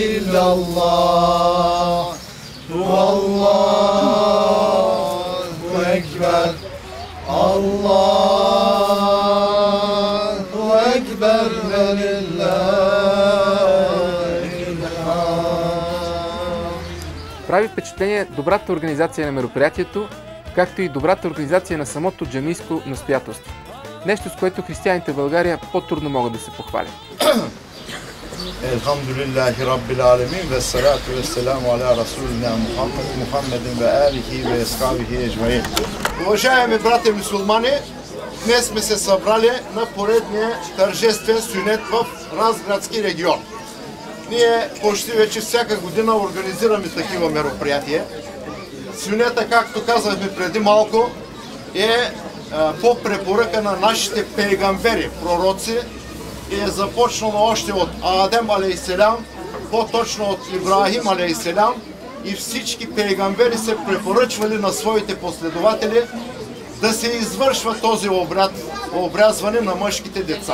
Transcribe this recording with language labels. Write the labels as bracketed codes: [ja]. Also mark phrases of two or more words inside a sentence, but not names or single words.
[ar] إلا الله، الله أكبر، الله أكبر ولله الحمد. [bg] Прави впечатление добрата организация на мероприятието, както и добрата организация на самото джамийско настоятелство. Нещо, с което християните в България по-трудно могат да се похвалят. [ar] الحمد لله رب العالمين والصلاة والسلام على رسولنا محمد وعلى آله وأصحابه أجمعين. [bg] Уважаеми братя мюсюлмани, днес сме се събрали на поредния тържествен сюнет в Разградски регион. Ние почти вече всяка година организираме такива мероприятия. Сюнета, както казахме преди малко, е по препоръка на нашите пейгамбери, пророци, и е започнало още от Адем алейхиселям, по-точно от Ибрахим алейхиселям, и всички пейгамбери се препоръчвали на своите последователи да се извършва този обряд, обрязване на мъжките деца.